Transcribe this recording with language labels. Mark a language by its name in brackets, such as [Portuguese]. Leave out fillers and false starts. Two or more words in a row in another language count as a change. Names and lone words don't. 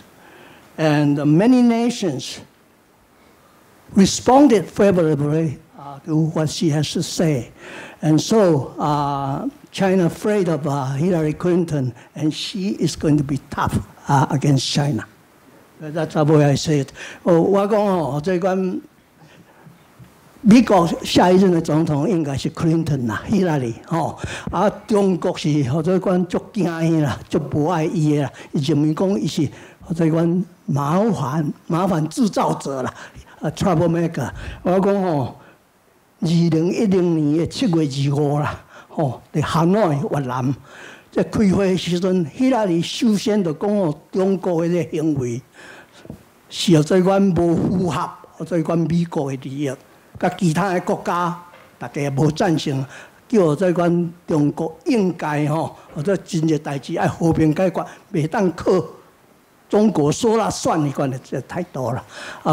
[English] And many nations responded favorably to what she has to say. And so China afraid of Hillary Clinton, and she is going to be tough against China. That's the way I say it. [Min Nan Chinese] 我讲这关美国下一任的总统应该是 Clinton 啦 ，Hillary 中国是这关足惊伊啦，足无爱伊的啦，伊认为讲伊是这关麻烦制造者啦 ，troublemaker。我讲2010年的7月25啦，在汉诺越南，在开会时阵，希拉里首先就讲中国的这行为是这款无符合这款美国的利益，甲其他的国家大家也无赞成，叫这款中国应该这真个代志爱和平解决，袂当靠中国说了算一款的这态度啦。